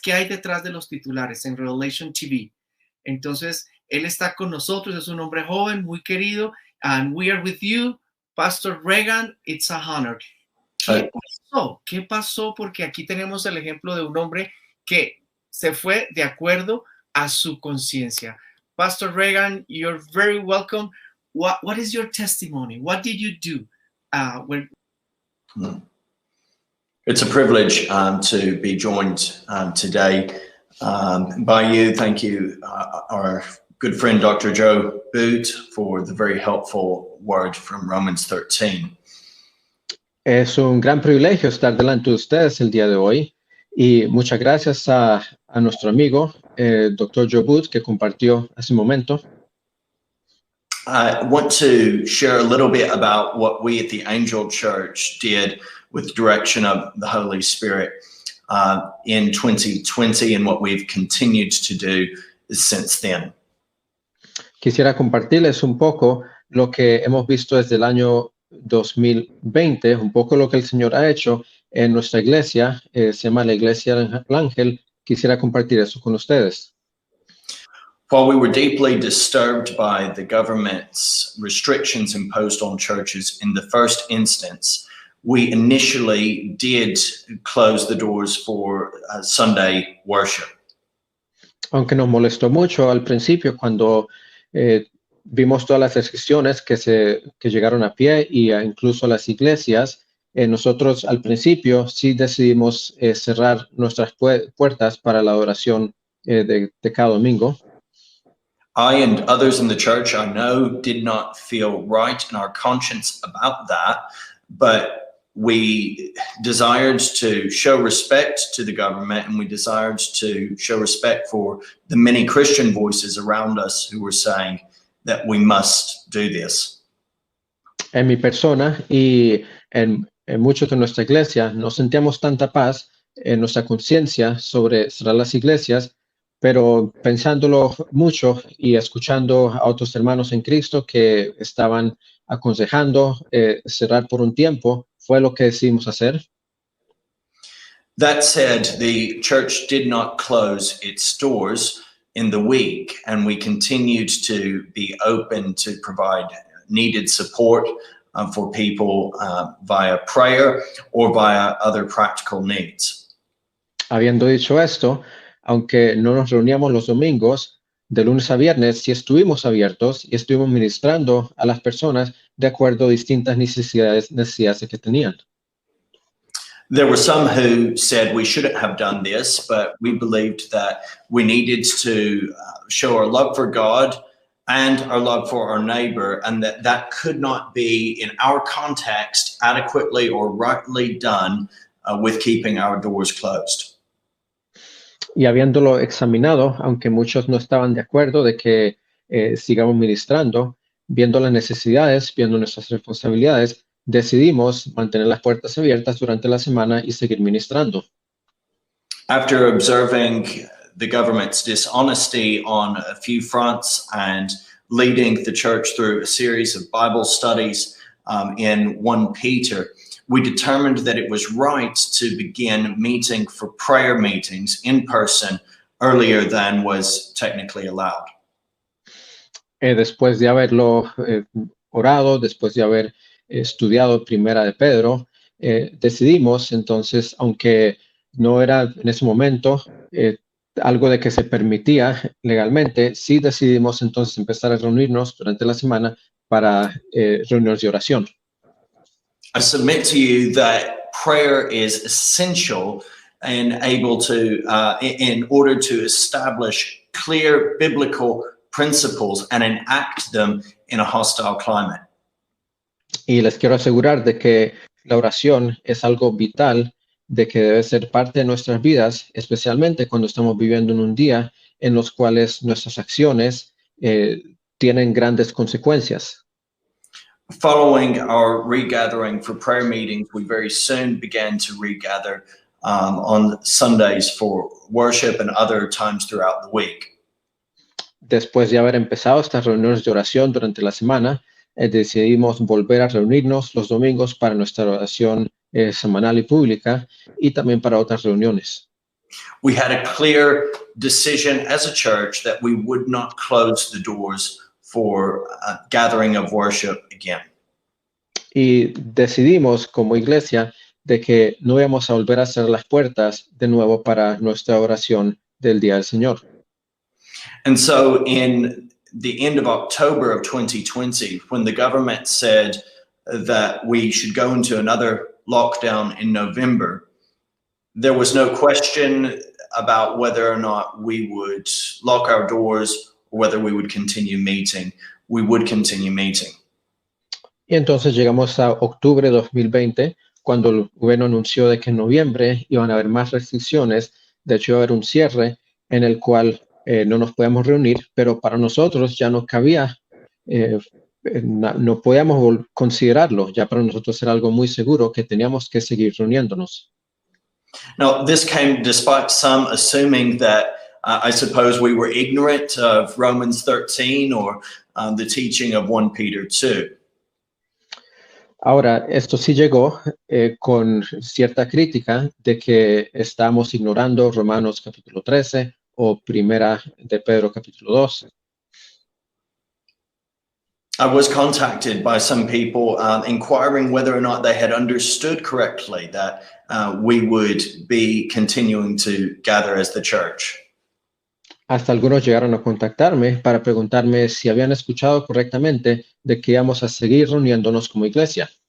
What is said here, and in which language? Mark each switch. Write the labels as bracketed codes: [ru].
[es] ¿Qué hay detrás de los titulares en Revelation TV? Entonces, él está con nosotros, es un hombre joven, muy querido, [en] and we are with you, Pastor Regan. It's a honor. [es] ¿Qué pasó? ¿Qué pasó? Porque aquí tenemos el ejemplo de un hombre que se fue de acuerdo a su conciencia. [en] Pastor Regan, you're very welcome. What is your testimony? What did you do? It's a privilege to be joined today by you. Thank you, our good friend, Dr. Joe Boot, for the very helpful word from Romans 13. [es] Es un gran privilegio estar delante de ustedes el día de hoy y muchas gracias a nuestro amigo, Dr. Joe Boot, que compartió hace un momento. [en] I want to share a little bit about what we at the Angel Church did with direction of the Holy Spirit in 2020 and what we've continued to do since then. [es] Quisiera compartirles un poco lo que hemos visto desde el año 2020, un poco lo que el Señor ha hecho en nuestra iglesia, se llama la Iglesia del Ángel. Quisiera compartir eso con ustedes. [en] While we were deeply disturbed by the government's restrictions imposed on churches in the first instance, we initially did close the doors for Sunday worship. [es] Aunque nos molestó mucho al principio cuando vimos todas las restricciones que llegaron a pie y incluso las iglesias, nosotros al principio sí decidimos cerrar nuestras puertas para la adoración de cada domingo. [en] I and others in the church I know did not feel right in our conscience about that, but we desired to show respect to the government and we desired to show respect for the many Christian voices around us who were saying that we must do this. [es] En mi persona y en muchos de nuestra iglesia no sentíamos tanta paz en nuestra conciencia sobre cerrar las iglesias, pero pensándolo mucho y escuchando a otros hermanos en Cristo que estaban aconsejando cerrar por un tiempo, fue lo que decidimos hacer. [en] That said, the church did not close its doors in the week, and we continued to be open to provide needed support for people via prayer or via other practical needs. [es] Habiendo dicho esto, aunque no nos reuníamos los domingos, de lunes a viernes sí estuvimos abiertos y estuvimos ministrando a las personas de acuerdo a distintas necesidades que tenían. [en] There were some who said we shouldn't have done this, but we believed that we needed to show our love for God and our love for our neighbor, and that could not be in our context adequately or rightly done with keeping our doors closed. [es] Y habiéndolo examinado, aunque muchos no estaban de acuerdo de que sigamos ministrando, viendo las necesidades, viendo nuestras responsabilidades, decidimos mantener las puertas abiertas durante la semana y seguir ministrando. [en] After observing the government's dishonesty on a few fronts and leading the church through a series of Bible studies in 1 Peter, we determined that it was right to begin meeting for prayer meetings in person earlier than was technically allowed. [es] Después de haberlo orado, después de haber estudiado Primera de Pedro, decidimos entonces, aunque no era en ese momento algo de que se permitía legalmente, sí decidimos entonces empezar a reunirnos durante la semana para reuniones de oración. [en] I submit to you that prayer is essential and able to, in order to establish clear biblical principles and enact them in a hostile climate. [es] Y les quiero asegurar de que la oración es algo vital, de que debe ser parte de nuestras vidas, especialmente cuando estamos viviendo en un día en los cuales nuestras acciones tienen grandes consecuencias. [en] Following our regathering for prayer meetings, we very soon began to regather on Sundays for worship and other times throughout the week. [es] Después de haber empezado estas reuniones de oración durante la semana, decidimos volver a reunirnos los domingos para nuestra oración semanal y pública y también para otras reuniones. [en] We had a clear decision as a church that we would not close the doors for a gathering of worship again. [es] Y decidimos como iglesia de que no íbamos a volver a cerrar las puertas de nuevo para nuestra oración del Día del Señor. [en] And so in the end of October of 2020, when the government said that we should go into another lockdown in November, there was no question about whether or not we would lock our doors or whether we would continue meeting. We would continue meeting. [es] Y entonces llegamos a octubre de 2020, cuando el gobierno anunció de que en noviembre iban a haber más restricciones. De hecho, iba a haber un cierre en el cual no nos podíamos reunir, pero para nosotros ya no cabía, no podíamos considerarlo. Ya para nosotros era algo muy seguro que teníamos que seguir reuniéndonos. [en] Now, this came despite some assuming that I suppose we were ignorant of Romans 13 or the teaching of 1 Peter 2. [es] Ahora, esto sí llegó con cierta crítica de que estamos ignorando Romanos capítulo 13 o Primera de Pedro capítulo 2. [en] I was contacted by some people inquiring whether or not they had understood correctly that we would be continuing to gather as the church. [es] Hasta algunos llegaron a contactarme para preguntarme si habían escuchado correctamente de que íbamos a seguir reuniéndonos como iglesia.